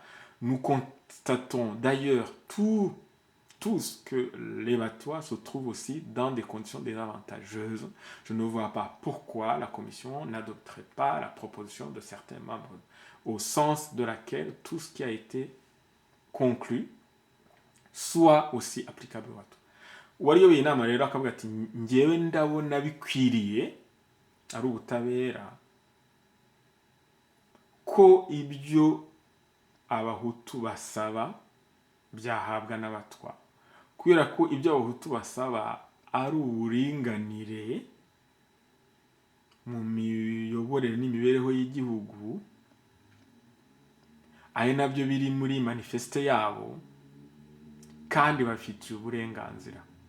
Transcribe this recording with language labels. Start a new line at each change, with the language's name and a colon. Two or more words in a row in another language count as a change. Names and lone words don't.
French: Nous constatons d'ailleurs tous que les Batwa se trouvent aussi dans des conditions désavantageuses. Je ne vois pas pourquoi la commission n'adopterait pas la proposition de certains membres, au sens de laquelle tout ce qui a été conclu soit aussi applicable aux Batwa.
Kinyarwanda: Uwariyoboye inama rero akavuga ati njyewe ndabona bikwiriye ari ubutabera ko ibyo abahutu basaba byahabwa n'abatwa, kubera ko ibyo abahutu basaba ari uburinganire mu miyoborere n'imibereho y'igihugu, ari nabyo biri muri manifeste yabo kandi bafitiye uburenganzira.